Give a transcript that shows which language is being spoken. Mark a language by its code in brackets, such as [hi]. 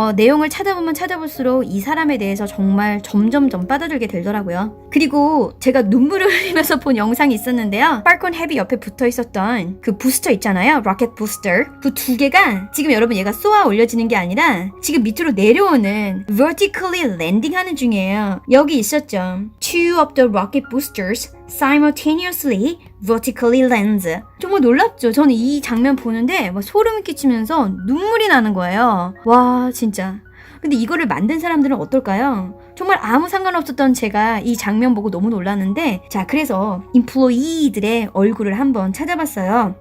[ko] 내용을 찾아보면 찾아볼수록 이 사람에 대해서 정말 점점점 빠져들게 되더라고요. 그리고 제가 눈물을 흘리면서 본 영상이 있었는데요. 팔콘 헤비 옆에 붙어 있었던 그 부스터 있잖아요. 로켓 부스터. 그 두 개가 지금 여러분 얘가 쏘아 올려지는 게 아니라 지금 밑으로 내려오는 [en] vertically landing [ko] 하는 중이에요. 여기 있었죠. [en] Two of the rocket boosters simultaneously vertically lands. [ko] 정말 놀랍죠? 저는 이 장면 보는데 막 소름이 끼치면서 눈물이 나는 거예요. 와, 진짜 근데 이거를 만든 사람들은 어떨까요? 정말 아무 상관없었던 제가 이 장면 보고 너무 놀랐는데, 자, 그래서 인플로이들의 얼굴을 한번 찾아봤어요.